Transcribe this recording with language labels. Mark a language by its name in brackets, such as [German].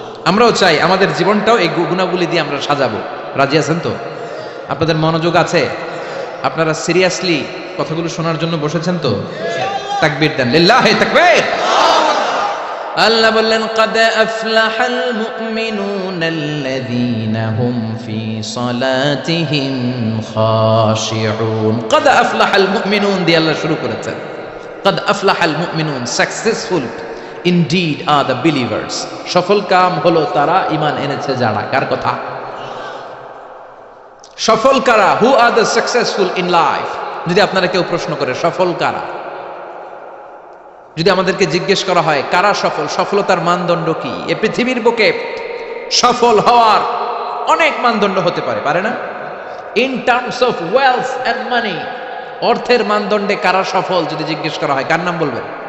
[Bangla] আমরাও চাই আমাদের জীবনটাও এই গুণাবলী দিয়ে আমরা সাজাবো। রাজি আছেন তো? আপনাদের মনোযোগ আছে? আপনারা সিরিয়াসলি কথাগুলো শোনার জন্য বসেছেন তো? তাকবীর দেন, লিল্লাহি তাকবীর। আল্লাহ বললেন, [Arabic] قد أفلح المؤمنون الذين هم في صلاتهم خاشعون। قد أفلح المؤمنون [Bangla] দিয়ে আল্লাহ শুরু করেছেন। [Arabic] قد أفلح المؤمنون, [English] successful indeed are the believers. [Bangla] সফল কাম হলো তারা ঈমান এনেছে যারা। কার কথা? সফল কারা? [English] who are the successful in life? [Bangla] যদি আপনারা কেউ প্রশ্ন করে সফল কারা, যদি আমাদেরকে জিজ্ঞেস করা হয় কারা সফল, সফলতার মানদণ্ড কি? এই পৃথিবীর বুকে সফল হওয়ার অনেক মানদণ্ড হতে পারে, পারে না? [English] in terms of wealth and money, [Bangla] অর্থের মানদণ্ডে কারা সফল যদি জিজ্ঞেস করা হয়, কার নাম বলবেন?